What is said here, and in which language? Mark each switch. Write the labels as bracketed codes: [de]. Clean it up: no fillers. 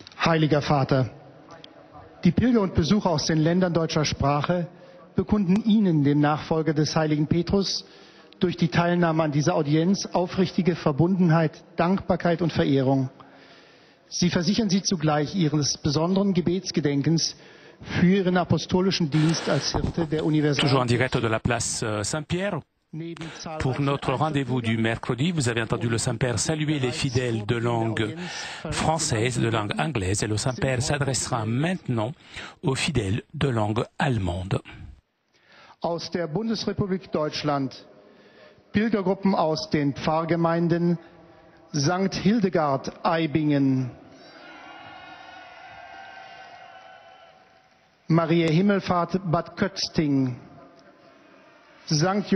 [de] Heiliger Vater, die Pilger und Besucher aus den Ländern deutscher Sprache bekunden Ihnen, dem Nachfolger des heiligen Petrus, durch die Teilnahme an dieser Audienz aufrichtige Verbundenheit, Dankbarkeit und Verehrung. Sie versichern Sie zugleich Ihres besonderen Gebetsgedenkens für Ihren apostolischen Dienst als Hirte der Universal. [fr] Toujours en direct de la place Saint-Pierre Pour notre rendez-vous du mercredi, vous avez entendu le Saint-Père saluer les fidèles de langue française, de langue anglaise, et le Saint-Père s'adressera maintenant aux fidèles de langue allemande. [de] Aus der Bundesrepublik Deutschland, Pilgergruppen aus den Pfarrgemeinden St. Hildegard Eibingen, Maria Himmelfahrt Bad Kötzting, St.